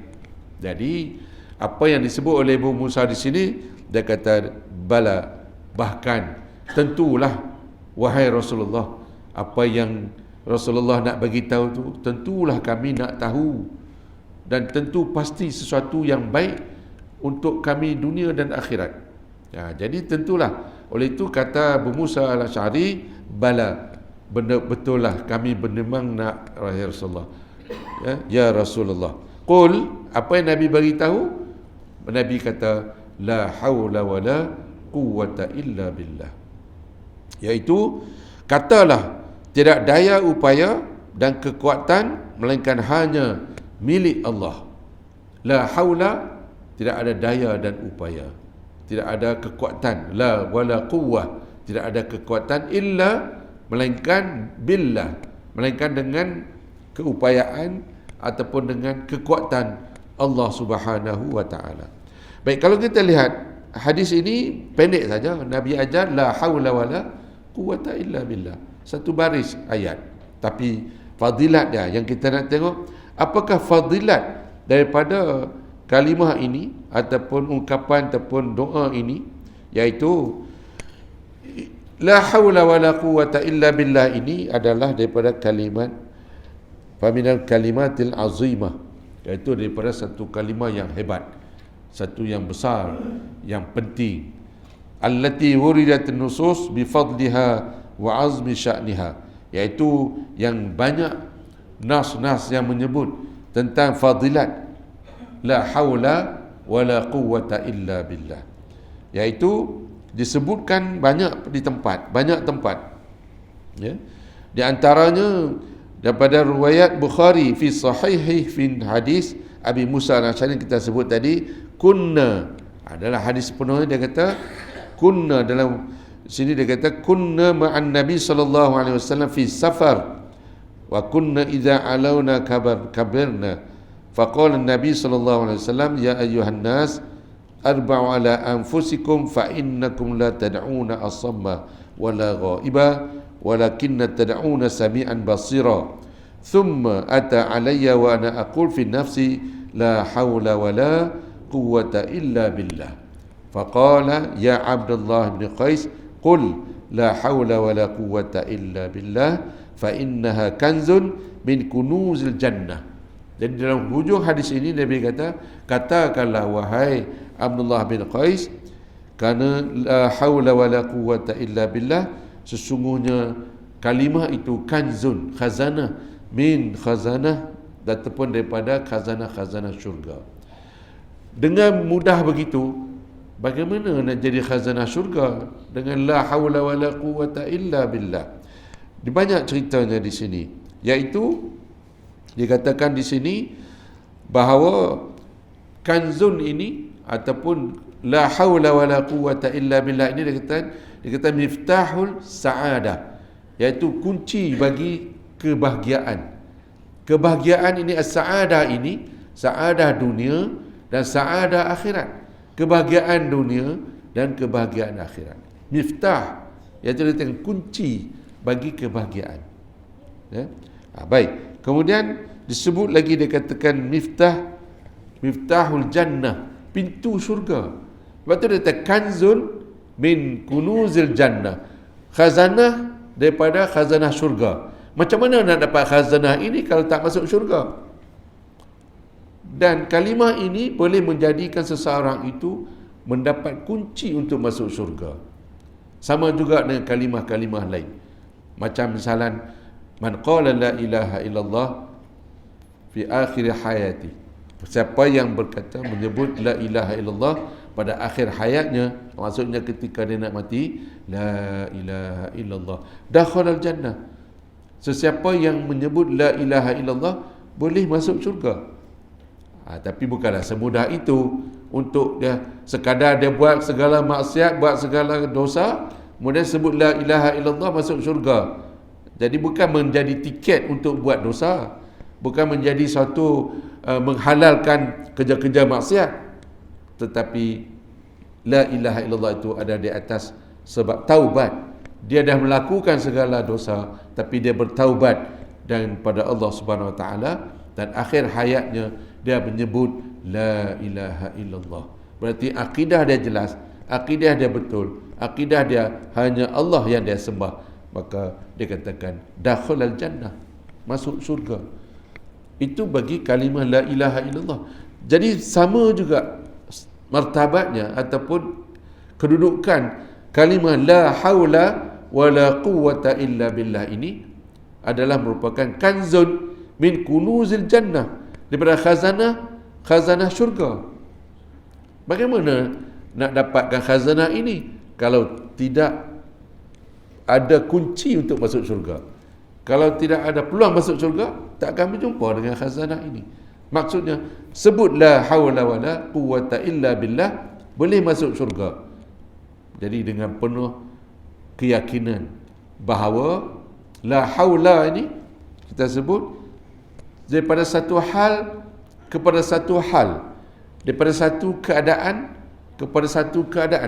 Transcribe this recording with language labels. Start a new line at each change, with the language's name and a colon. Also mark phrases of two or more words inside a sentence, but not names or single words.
Malay: Jadi apa yang disebut oleh Abu Musa di sini, dia kata bala, bahkan tentulah wahai Rasulullah, apa yang Rasulullah nak bagi tahu tu tentulah kami nak tahu, dan tentu pasti sesuatu yang baik untuk kami dunia dan akhirat. Jadi tentulah, oleh itu kata Abu Musa Al-Ash'ari, bala, betul lah kami memang nak wahai Rasulullah, ya Rasulullah. Qul, apa yang Nabi bagi tahu? Nabi kata
Arabic: لا حول ولا قوة إلا بالله,
Malay: iaitu katalah tidak daya upaya dan kekuatan melainkan hanya milik Allah.
Arabic: لا حول
Malay: tidak ada daya dan upaya, tidak ada kekuatan,
Arabic: لا ولا قوة,
Malay: tidak ada kekuatan illa, melainkan billah, melainkan dengan keupayaan ataupun dengan kekuatan Allah
Arabic: سبحانه وتعالى.
Malay: Baik, kalau kita lihat hadis ini pendek saja, Nabi ajar
Arabic: لا حول ولا قوة إلا بالله.
Malay: Satu baris ayat. Tapi fadilat dia yang kita nak tengok, apakah fadilat daripada kalimah ini ataupun ungkapan ataupun doa ini, iaitu
Arabic: لا حول ولا قوة إلا بالله.
Malay: Ini adalah daripada kalimat
Arabic: فمن الكلمات العظيمة,
Malay: iaitu daripada satu kalimah yang hebat, satu yang besar, yang penting,
Arabic: التي وردت نصوص بفضلها وعظم شأنها,
Malay: iaitu yang banyak nas-nas yang menyebut tentang fadilat
Arabic: لا حول ولا قوة إلا بالله,
Malay: iaitu disebutkan banyak tempat, ya. Di antaranya daripada riwayat Bukhari
Arabic: في صحيحه في حديث أبي موسى الأشعري
Malay: kita sebut tadi, kunna adalah hadis penuhnya. Dia kata
Arabic: كنا,
Malay: dalam sini dia kata
Arabic: كنا مع النبي صلى الله عليه وسلم في سفر وكنا إذا علونا كبرنا فقال النبي صلى الله عليه وسلم يا أيها الناس اربعوا على أنفسكم ف إنكم لا تدعون أصم ولا غائبا ولكن تدعون سميعا بصيرا ثم أتى علي وأنا أقول في نفسي لا حول ولا قوة إلا بالله فقال يا عبد الله بن قيس قل لا حول ولا قوة إلا بالله فإنها كنز من كنوز الجنة.
Malay: Jadi dalam hujung hadis ini Nabi kata, katakanlah wahai Abdullah bin Qais, kerana
Arabic: لا حول ولا قوة إلا بالله,
Malay: sesungguhnya kalimah itu kanzun, khazanah, min khazanah, ataupun daripada khazanah-khazanah syurga. Dengan mudah begitu, bagaimana nak jadi khazanah syurga dengan
Arabic: لا حول ولا قوة إلا بالله?
Malay: Banyak ceritanya di sini, iaitu dikatakan di sini bahawa kanzun ini ataupun
Arabic: لا حول ولا قوة إلا بالله
Malay: ini dikatakan
Arabic: مفتاح السعادة,
Malay: iaitu kunci bagi kebahagiaan. Kebahagiaan ini as-sa'adah ini, sa'adah dunia dan sa'adah akhirat. Kebahagiaan dunia dan kebahagiaan akhirat. Miftah, iaitu dengan kunci bagi kebahagiaan. Ya? Baik. Kemudian disebut lagi, dikatakan
Arabic: مفتاح الجنة,
Malay: pintu syurga. Sebab tu dia kata
Arabic: كنز من كنوز الجنة,
Malay: khazanah daripada khazanah syurga. Macam mana nak dapat khazanah ini kalau tak masuk syurga? Dan kalimah ini boleh menjadikan seseorang itu mendapat kunci untuk masuk syurga. Sama juga dengan kalimah-kalimah lain. Macam misalan,
Arabic: من قال لا إله إلا الله في آخر حياته.
Malay: Siapa yang berkata, menyebut
Arabic: لا إله إلا الله
Malay: pada akhir hayatnya, maksudnya ketika dia nak mati,
Arabic: لا إله إلا الله دخل الجنة.
Malay: Sesiapa yang menyebut
Arabic: لا إله إلا الله
Malay: boleh masuk syurga. Tapi bukanlah semudah itu untuk dia sekadar dia buat segala maksiat, buat segala dosa, kemudian sebut
Arabic: لا إله إلا الله
Malay: masuk syurga. Jadi bukan menjadi tiket untuk buat dosa, bukan menjadi satu menghalalkan kerja-kerja maksiat, tetapi
Arabic: لا إله إلا الله
Malay: itu ada di atas sebab taubat. Dia dah melakukan segala dosa tapi dia bertaubat dan pada Allah
Arabic: سبحانه وتعالى,
Malay: dan akhir hayatnya dia menyebut
Arabic: لا إله إلا الله.
Malay: Berarti akidah dia jelas, akidah dia betul, akidah dia hanya Allah yang dia sembah, maka dia katakan
Arabic: دخل الجنة,
Malay: masuk syurga. Itu bagi kalimah
Arabic: لا إله إلا الله.
Malay: Jadi sama juga martabatnya ataupun kedudukan kalimah
Arabic: لا حول ولا قوة إلا بالله
Malay: ini adalah merupakan
Arabic: كنز من كنوز الجنة,
Malay: daripada khazanah syurga. Bagaimana nak dapatkan khazanah ini kalau tidak ada kunci untuk masuk syurga? Kalau tidak ada peluang masuk syurga, tak akan berjumpa dengan khazanah ini. Maksudnya, sebut
Arabic: لا حول ولا قوة إلا بالله,
Malay: boleh masuk syurga. Jadi dengan penuh keyakinan bahawa
Arabic: لا حول
Malay: ini kita sebut daripada satu hal kepada satu hal, daripada satu keadaan kepada satu keadaan.